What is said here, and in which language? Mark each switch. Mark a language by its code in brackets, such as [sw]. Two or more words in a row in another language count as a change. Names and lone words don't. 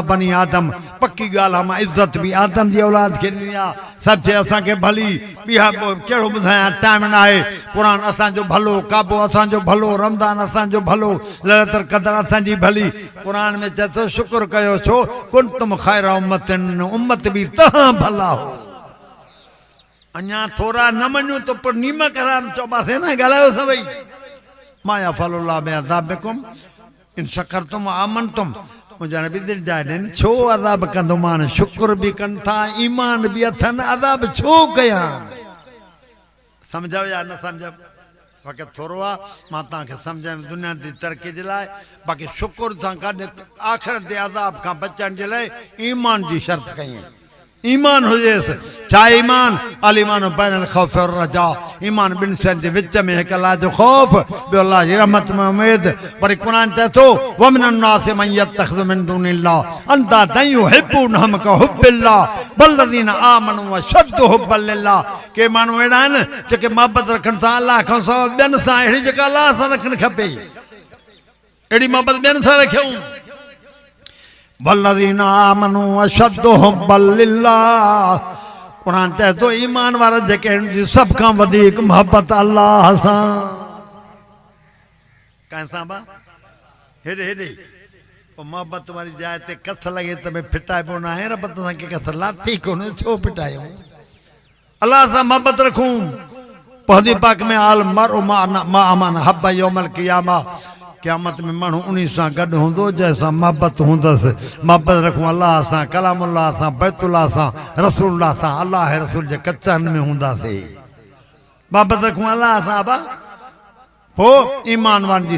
[ar] بني آدم [sd] पक्की ॻाल्हि आहे मां इज़त बि आदम जी औलाद खे ॾिनी आहे सभु शइ असांखे भली ॿिया कहिड़ो ॿुधायां टाइम न आहे क़ुरान असांजो भलो काबो असांजो भलो रमज़ान असांजो भलो लैलतुल क़दर असांजी भली क़ुरान में चए थो शुक्र कयो छो [ar] كنتم خير أمة [sd] उम्मत बि तव्हां भला हो अञा थोरा न मञूं त पोइ नीम कराम चवंदासीं न ॻाल्हायो सभई [ar] ما يفعل الله بعذابكم إن شكرتم وآمنتم [sd] मुंहिंजा नबी दिलि ॼाए ॾियनि छो अज़ाब कंदो मान शुक्र बि कनि था ईमान बि अथनि अज़ाब छो कयां सम्झो या न सम्झो बाक़ी थोरो आहे मां तव्हांखे सम्झायमि दुनिया जी तरक़ी जे लाइ बाक़ी शुक्र सां गॾु आख़िरत जे अज़ाब खां बचण जे लाइ ईमान जी शर्त कई ईमान हुजेसि छा ईमान [ar] الإيمان بين الخوف والرجاء [sd] ईमान ॿिनि शयुनि जे विच में हिकु अलाह जो ख़ौफ़ ॿियो अलाह जी रहमत में उमेद वरी क़ुरान चए थो [ar] ومن الناس من يتخذ من دون الله أندادا يحبونهم كحب الله والذين آمنوا أشد حبا لله [sd] के माण्हू अहिड़ा आहिनि जेके मोहबत रखनि था अलाह खां सवाइ ॿियनि सां अहिड़ी जेका अलाह सां रखणु खपे अहिड़ी मोहबत ॿियनि सां रखियूं [ar] والذين آمنوا أشد حبا لله [sd] क़ुरान चए थो ईमान वारा जेके आहिनि सभ खां वधीक मोहबत अलाह सां कंहिंसां बा हेॾे हेॾे पोइ मोहबत वारी जाइ ते कथ लॻे त भई फिटाइबो न आहे रब तव्हांखे कथ लाथी कोन छो फिटायूं अलाह सां मोहबत रखूं पोइ हदीस पाक में [ar] المرء مع من أحب يوم القيامة [sd] क़यामत में माण्हू उन सां गॾु हूंदो जंहिंसां मोहबत हूंदसि मोहबत रखूं अलाह सां कलामुल्लाह सां बैतुल्लाह सां रसूलुल्लाह सां अलाह रसूल जे कचनि में हूंदासीं मोहबत रखूं अलाह सां बा पोइ ईमान वारनि जी